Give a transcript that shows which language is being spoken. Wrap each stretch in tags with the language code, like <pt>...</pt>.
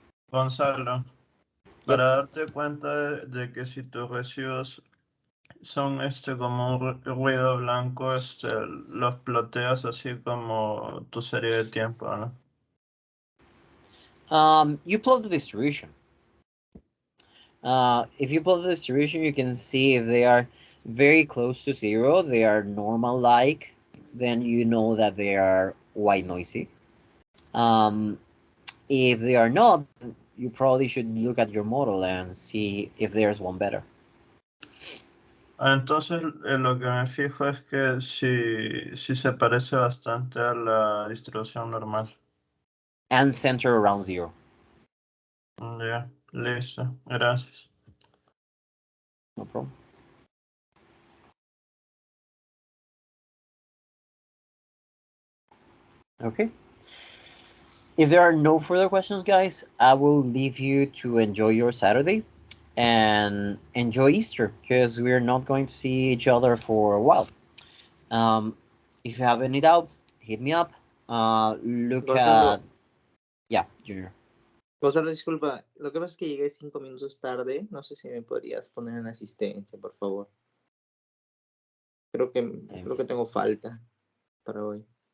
<es>Gonzalo, para darte cuenta de que si tus residuos son como un ruido blanco, los ploteas así como tu serie de tiempo, ¿no?</es> <en>You plot the distribution. If you plot the distribution, you can see if they are very close to 0, they are normal-like, then you know that they are white noisy. If they are not, you probably should look at your model and see if there's one better.</en> <es>Entonces, lo que me fijo es que si se parece bastante a la distribución normal.</es> <en>And center around 0.</en> <es>Ya, listo, gracias.</es> <en>No problem. Okay. If there are no further questions, guys, I will leave you to enjoy your Saturday and enjoy Easter, because we're not going to see each other for a while. If you have any doubt, hit me up. Look Gonzalo. at... Yeah, Junior.</en> <es>Gonzalo, disculpa, lo que pasa es que llegué 5 minutos tarde. No sé si me podrías poner en asistencia, por favor. Creo que tengo falta para hoy.</es>